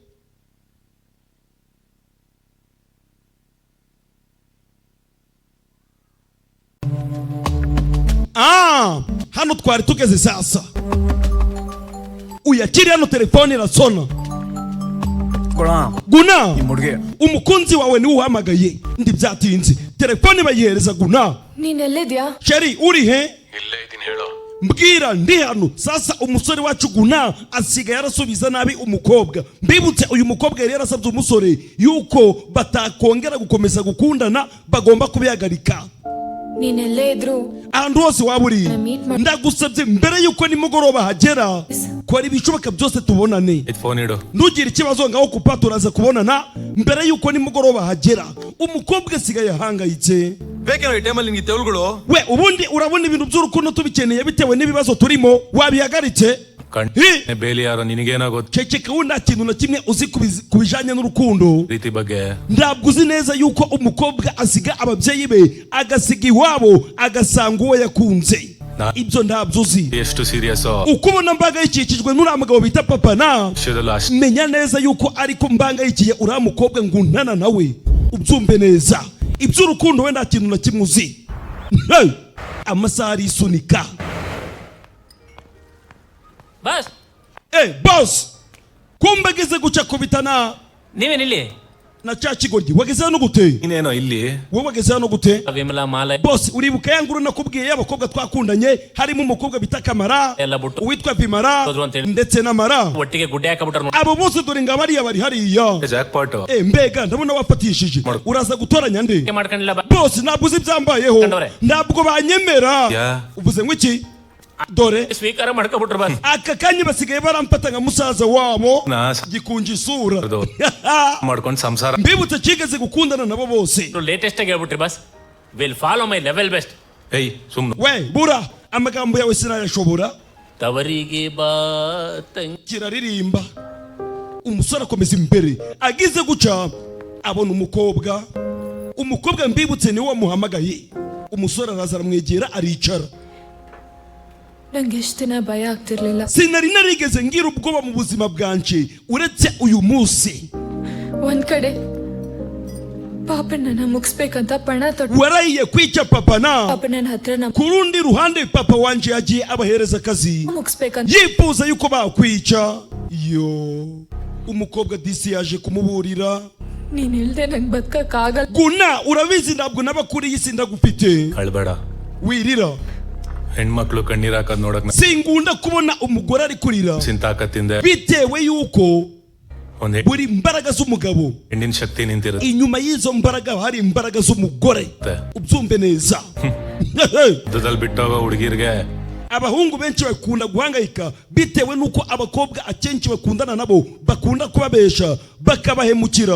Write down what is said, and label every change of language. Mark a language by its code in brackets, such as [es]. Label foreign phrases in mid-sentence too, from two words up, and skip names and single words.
[rw] Hano twari tugeze sasa. Uyakiri hano telefone irasona. Guna umukunzi wawe ni uhamagaye ndi byatinze telefone bayihereza Guna. [kn] ನೀನೆಲ್ಲಿದ್ಯಾ? [rw] Sheri uri he? [kn] ಇಲ್ಲೇ ಇದೀನಿ ಹೇಳು. [rw] Mbwira ndi hano sasa. umusore wacu Guna asigaye yarasubiza nabi umukobwa. Mbibutse uyu mukobwa yari yarasabye umusore yuko batakongera gukomeza gukundana bagomba kubihagarika. [kn] ನೀನೆಲ್ಲೇ ಇದ್ರು [rw] ahantu hose waba uri ndagusabye mbere yuko nimugoroba hagera ko ari ibishoboka byose tubonane. [kn] ಫೋನ್ ಇಡು. [rw] ntugire ikibazo ngaho kupa turaza kubonana mbere yuko nimugoroba hagera. umukobwa asigaye ahangayitse. [kn] ಬೇಕೇನೋ ಈ ಟೈಮಲ್ಲಿ ನಿಮಗೆ ತೆವಳುಗಳು. [rw] we ubundi urabona ibintu by'urukundo tubikeneye bitewe n'ibibazo turimo wabihagaritse. [kn] ಬೇಲಿ ಯಾರೋ ನಿನಗೇನಾಗೋದು. [rw] ceceka we nta kintu na kimwe uzi ku bijanye n'urukundo. [kn] ರೀತಿ ಬಗ್ಗೆ [rw] ntabwo uzi neza yuko umukobwa asiga ababyeyi be agasiga iwabo agasanga uwo yakunze. ibyo ntabyo uzi. [kn] ಎಷ್ಟು ಸೀರಿಯಸ್ [rw] uko ubona mbangayikikijwe n'uriya mugabo bita papa na menya neza yuko ariko mbangayikiye uriya mukobwa nguntana nawe ubyumve neza. iby'urukundo we nta kintu na kimwe uzi. amasaha arisunika. [kn] ಬಸ್ [rw] boss kumbageze guca kubitana [kn] ನೀವೇನಿಲ್ಲಿ? [rw] na cha kigoryi wageze hano gute? [kn] ಇನ್ನೇನೋ ಇಲ್ಲಿ [rw] wowe wageze hano gute? [kn] ವಿಮಲಾ ಮಾಲೆ [rw] boss uribuka yanguru nakubwiye y'abakobwa twakundanye harimo umukobwa bita Kamara uwitwa Vimara ndetse na Mara [kn] ಒಟ್ಟಿಗೆ ಗುಡ್ಡೆ ಹಾಕಬಿಟ್ರು. [rw] abo bose dore nga bariya bari hariya. [kn] ಜಾಕ್ಪಾಟ್. [rw] mbega ndabona wafatishije uraza gutoranya nde? [kn] ಮಾಡ್ಕೊಂಡಿಲ್ಲ [rw] boss ntabwo uzi byambayeho ntabwo banyemera. uvuze ngo iki? dore [kn] ಸ್ವೀಕಾರ ಮಾಡ್ಕೊಬಿಟ್ರು ಬಸ್. [rw] aka kanya basigaye baramfata nka musaza wabo gikunja isura. [kn] ಮಾಡ್ಕೊಂಡು ಸಂಸಾರ. [rw] mbibutse kigeze gukundana nabo bose. [kn] ಲೇಟೆಸ್ಟ್ ಆಗಿ ಹೇಳ್ಬಿಟ್ರಿ ಬಸ್. [en] will follow my level best. [kn] ಏಯ್ ಸುಮ್ಮನೆ [rw] we bura amagambo yawe sinayashobora. [kn] ತವರಿಗೆ ಬಾ [rw] kiraririmba. umusore akomeza imbere agize guca abona umukobwa mbibutse niwe wamuhamagaye. umusore araza aramwegera aricara. [kn] ನಂಗೆ ಎಷ್ಟು ದಿನ ಭಯ ಆಗ್ತಿರ್ಲಿಲ್ಲ. [rw] sinari narigeze ngira ubwoba mu buzima bwanje uretse uyu munsi. [kn] ಒಂದ್ ಕಡೆ ಪಾಪನ ಮುಗಿಸ್ಬೇಕಂತ ಪಣ ತೊಟ್ಟು [rw] warahiye kwica papa na [kn] ಪಾಪನ ಹತ್ರ [rw] ku rundi ruhande papa wanje yagiye abahereza akazi [kn] ಮುಗಿಸ್ಬೇಕಂತ [rw] yifuza yuko bakwica. yo umukobwa disi yaje kumuburira. [kn] ನೀನ್ ಇಲ್ದೆ ನಂಗೆ ಬದುಕಕ್ಕಾಗಲ್ಲ. [rw] Guna urabizi ntabwo n'abakuriye isi ndagufite. [kn] ಅಳ್ಬೇಡ. [rw] wirira [kn] ಹೆಣ್ಮಕ್ಳು ಕಣ್ಣೀರ್ ಹಾಕೋದ್ ನೋಡಕ್ [rw] singunda kubona umugore ari kurira [kn] ಸಿಂತಾಕತ್ತಿಂದೆ [rw] bitewe yuko buri mbaraga z'umugabo [kn] ಹೆಣ್ಣಿನ ಶಕ್ತಿ ನಿಂತಿರುತ್ತೆ. [rw] inyuma y'izo mbaraga hari imbaraga z'umugore. ubyumve neza. [kn] ದುಡ್ಡಲ್ಲಿ ಬಿಟ್ಟೋಗೋ ಹುಡುಗಿರ್ಗೆ [rw] abahungu benshi bakunda guhangayika bitewe nuko abakobwa akenshi bakundana nabo bakunda kubabesha bakabahemukira.